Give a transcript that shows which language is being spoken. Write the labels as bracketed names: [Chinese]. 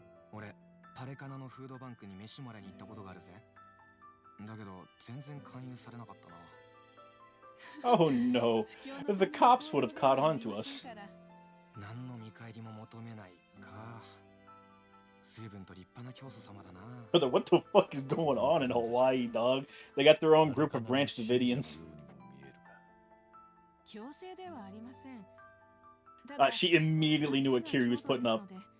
[Japanese] 俺、パレカナのフードバンクに飯もらいに行ったことがあるぜ。だけど全然勧誘されなかったな。 [English] Oh no. The cops would have caught on to us. [Japanese] 何の見返りも求めないか。随分と立派な教祖様だな。 [English] Brother, what the fuck is going on in Hawaii, dog? They got their own group of Branch Davidians. She immediately knew what Kiri was putting up.